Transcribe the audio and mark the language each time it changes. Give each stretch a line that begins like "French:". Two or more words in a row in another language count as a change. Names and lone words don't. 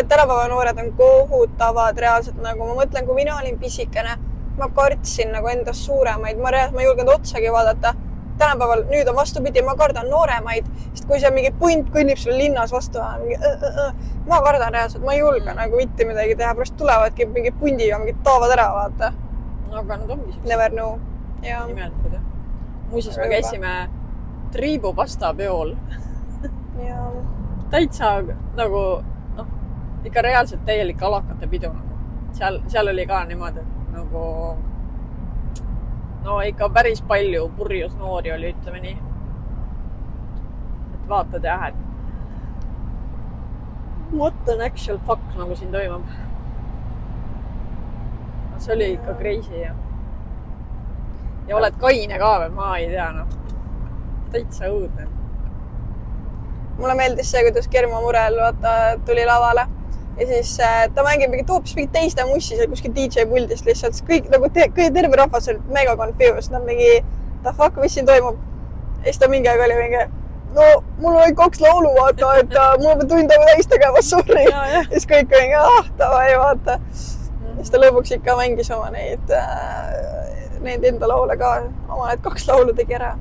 Estonian: Need tänapäeva noored on kohutavad reaalselt nagu. Ma mõtlen, kui mina olin pisikene, ma kartsin nagu endast suuremaid. Ma ei julgenud otsagi vaadata. Tänapäeval nüüd on vastupidi, ma kardan nooremaid, sest kui see mingi punt kõnnib sulle linnas vastu, ma kardan reaalselt, ma ei julge nagu mitte midagi teha, pärast tulevadki mingi pundiga, mingid taavad ära, vaata. No aga nad ongi siis.
English: Never know.
Estonian: Nimelikud, jah. Muuseas, me käisime triibupasta peol. Ja. Täitsa nagu, ikka reaalselt täielik alakate pidu. Seal oli ka niimoodi, et nagu... No ikka päris palju purjus noori oli, ütleme nii. Et vaatad jah, et
English: what an actual fuck
Estonian: nagu siin toimub. See oli ikka crazy ja oled kaine ka või, ma ei tea, täitsa õudne. Mulle meeldis see, kuidas Germo Murel tuli lavale. Ja siis ta mängib hoopis mingi teiste mussi seal kuskil DJ puldist lihtsalt. Kõik nagu terve rahvas oli mega confused. Nad mingi,
English: the fuck,
Estonian: mis siin toimub? Ja siis ta mingi aeg oli mingi, no mul oli 2 laulu vaata, et mul on tund aega täis tegema, sorry. Ja siis kõik oli mingi, tavai vaata. Ja siis ta lõpuks ikka mängis oma neid enda laule ka. Oma need 2 laulu tegi ära.